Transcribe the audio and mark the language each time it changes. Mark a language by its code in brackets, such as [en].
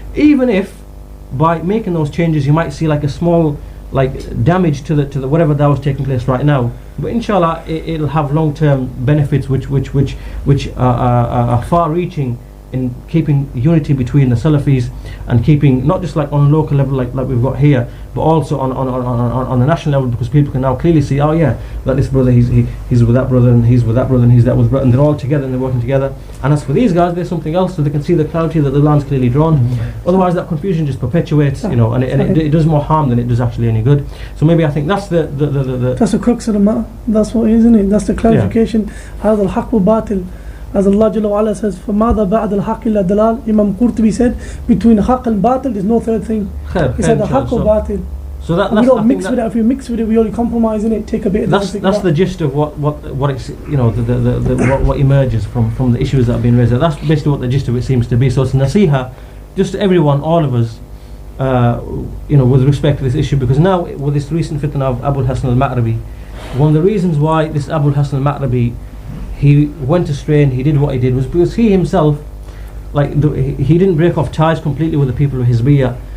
[en] Even if by making those changes you might see like a small damage to the whatever dawah is taking place right now, but inshallah it'll have long-term benefits which are far-reaching in keeping unity between the Salafis, and keeping not just like on a local level like we've got here, but also on a national level, because people can now clearly see, oh yeah, that this brother he's with that brother and he's with that brother and he's that with brother, and they're all together and they're working together. And as for these guys, there's something else, so they can see the clarity that the line's clearly drawn. Otherwise that confusion just perpetuates, and it does more harm than it does actually any good. So maybe I think that's the that's the crux of the matter. That's what, isn't it? That's the clarification. [ar] هذا الحق باطل, [en] as Allah Jalla wa Ala says, [ar] فَمَاذَا بَعْدَ الْحَقِّ إِلَّا الضَّلَالِ. [en] Imam Qurtubi said, between haqq and batil there's no third thing. He said the haqq or batil. So that's, we don't mix with it. If we mix with it, we only compromise in it, take a bit of that's the gist of what it's what emerges from the issues that have been raised. That's basically what the gist of it seems to be. So it's nasiha just to everyone, all of us, with respect to this issue, because now with this recent fitna of Abu al-Hasan al-Ma'rabi, one of the reasons why this Abu al-Hasan al-Ma'rabi he went astray and he did what he did was because he himself, he didn't break off ties completely with the people of Hizbiyyah.